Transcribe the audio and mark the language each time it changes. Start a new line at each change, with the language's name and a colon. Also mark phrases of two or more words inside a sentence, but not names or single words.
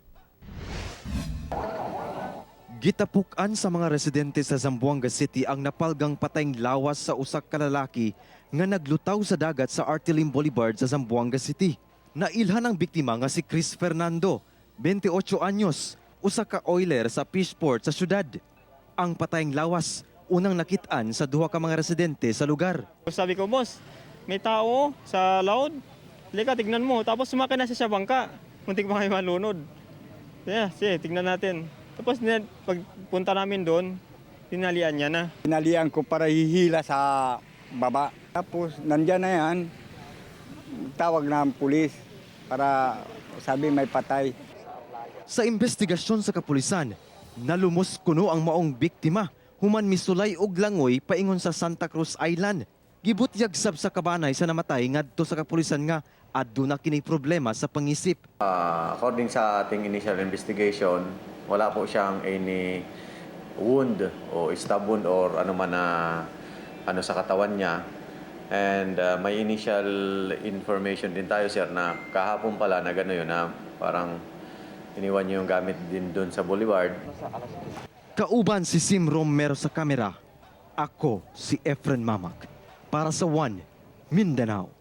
Cebuano: Gitapukan sa mga residente sa Zamboanga City ang napalgang patayng lawas sa usak ka lalaki nga naglutaw sa dagat sa Artilim Boulevard sa Zamboanga City. Nailhan ang biktima nga si Chris Fernando, 28 anyos, usa ka oiler sa fishport sa syudad. Ang patayng lawas unang nakitaan sa duha ka mga residente sa lugar.
Filipino: Sabi ko, boss, may tao sa laod. Lika, tignan mo. Tapos sumakay na siya sa bangka. Muntik pa kayo malunod. Sige, tignan natin. Tapos pagpunta namin doon, tinalian niya na. Tinalian ko para hihila sa baba. Tapos nandyan na yan, tawag na ang pulis para sabi may patay.
Cebuano: Sa investigasyon sa kapulisan, nalumos kuno ang maong biktima human misulay og langoy paingon sa Santa Cruz Island. Gibutyag sab sa kabanay sa namatay ngadto sa kapulisan nga adto na kini problema sa pangisip.
Filipino: According sa ating
English: initial investigation,
Filipino: wala po siyang
English: any wound
Filipino: o
English: stab wound
Filipino: or ano man na sa katawan niya. And may
English: initial information
Filipino: din tayo, sir, na kahapon pala na gano'n yun, na parang iniwan niyo yung gamit din doon sa Boulevard.
Cebuano: Kauban si Sim Romero sa kamera. Ako si Efren Mamak para sa One Mindanao.